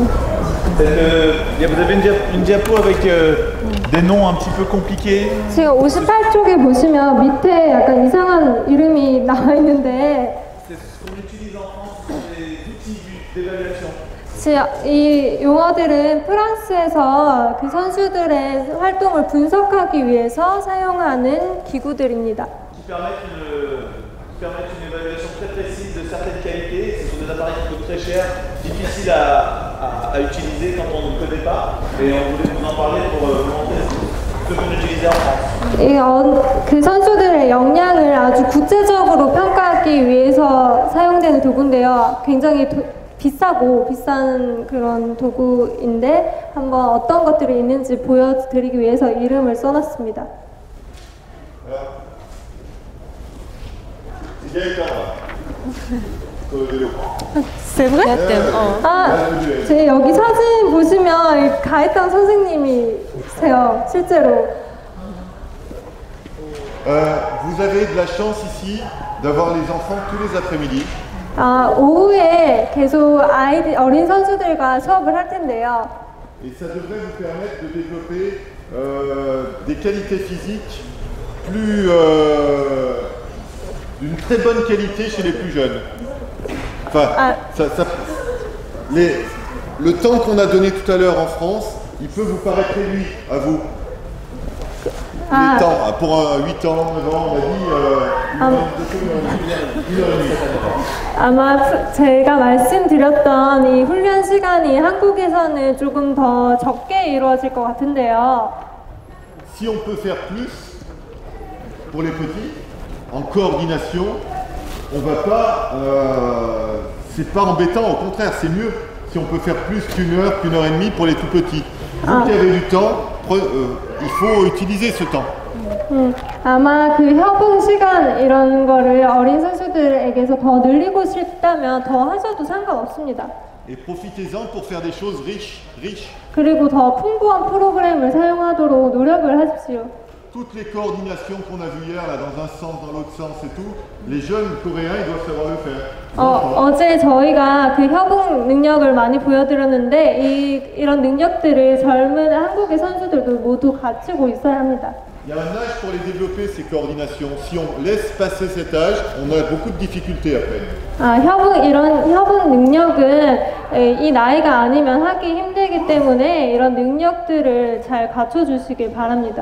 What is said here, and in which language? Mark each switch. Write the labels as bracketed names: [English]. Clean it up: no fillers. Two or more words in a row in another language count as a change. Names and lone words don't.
[French] Vous avez une diapo avec des noms un petit peu compliqués. [Korean] 지금 58쪽에 보시면 밑에 약간 이상한 이름이 나와 있는데 [French] C'est ce qu'on utilise en France, ce sont des outils d'évaluation. [Korean] 이 용어들은 프랑스에서 그 선수들의 활동을 분석하기 위해서 사용하는 기구들입니다. [French] Qui permettent une évaluation très précise de certaines qualités. Ce sont des appareils qui coûtent très cher, difficiles à utiliser quand on ne connaît pas. Et on voulait vous en parler pour vous montrer ce qu'on utilisait en France. [Korean] 그 선수들의 역량을 아주 구체적으로 평가하기 위해서 사용되는 도구인데요. 굉장히 비싸고 비싼 그런 도구인데 한번 어떤 것들이 있는지 보여드리기 위해서 이름을 써놨습니다. [French] C'est Gaëtan là. Sur le vélo. C'est vrai? [Korean] 제 여기 사진 보시면 가했던 선생님이세요, 실제로. [French] Vous avez de la chance ici d'avoir les enfants tous les après-midi. [Korean] 오후에 계속 어린 선수들과 수업을 할 텐데요. [French] Et ça devrait vous permettre de développer des qualités physiques plus d'une très bonne qualité chez les plus jeunes. Enfin, le temps qu'on a donné tout à l'heure en France, il peut vous paraître réduit à vous. Les temps, pour 8 ans, 9 ans, on a dit 1h30. [Korean] 아마 제가 말씀드렸던 이 훈련 시간이 한국에서는 조금 더 적게 이루어질 것 같은데요. [French] Si on peut faire plus pour les petits, en coordination, on va pas. C'est pas embêtant, au contraire, c'est mieux si on peut faire plus qu'une heure et demie pour les tout petits. Vous qui avez du temps, il faut utiliser ce temps. [Korean] 아마 그 협응 시간 이런 거를 어린 선수들에게서 더 늘리고 싶다면 더 하셔도 상관없습니다. [French] Et profitez-en pour faire des choses riches. [Korean] 그리고 더 풍부한 프로그램을 사용하도록 노력을 하십시오. [French] Toutes les coordinations qu'on a vues hier, là, dans un sens, dans l'autre sens et tout, les jeunes coréens, ils doivent savoir le faire. [Korean] 어제 저희가 그 협응 능력을 많이 보여드렸는데 이런 능력들을 젊은 한국의 선수들도 모두 갖추고 있어야 합니다. [French] Il y a un âge pour les développer, ces coordinations. Si on laisse passer cet âge, on a beaucoup de difficultés après. [Korean] 이런 협응 능력은 이 나이가 아니면 하기 힘들기 때문에 이런 능력들을 잘 갖춰주시길 바랍니다.